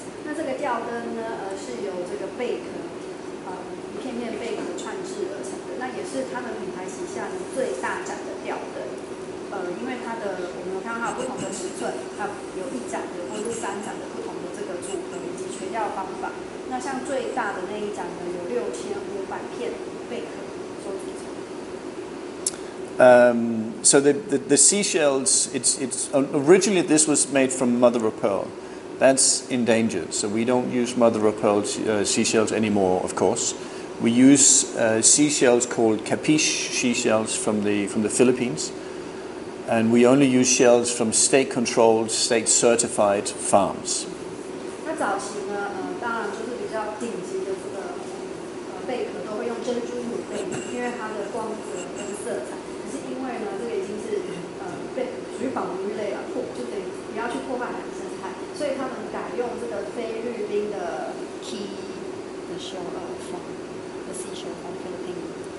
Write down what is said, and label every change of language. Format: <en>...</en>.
<zh>那这个吊灯呢，是由这个贝壳，一片片贝壳串制而成的。那也是他们品牌旗下呢最大盏的吊灯。因为它的我们有看到它有不同的尺寸，它有1盏的或是3盏的不同的这个组合以及垂吊方法。那像最大的那一盏呢，有6500片贝壳所组成。</zh> <en>So the seashells, it's originally this was made from mother of pearl. That's endangered, so we don't use mother of pearl seashells anymore. Of course, we use seashells called capiche seashells from the Philippines, and we only use shells from state-controlled, state-certified farms.</en> <zh>那早期呢，当然就是比较顶级的这个贝壳都会用珍珠母贝，因为它的光泽跟色彩。因为呢，这个已经是属于保护鱼类了，就等于不要去破坏海洋生态，所以他们改用这个菲律宾的</zh> <en>key the shell from the seashell from Philippines.</en>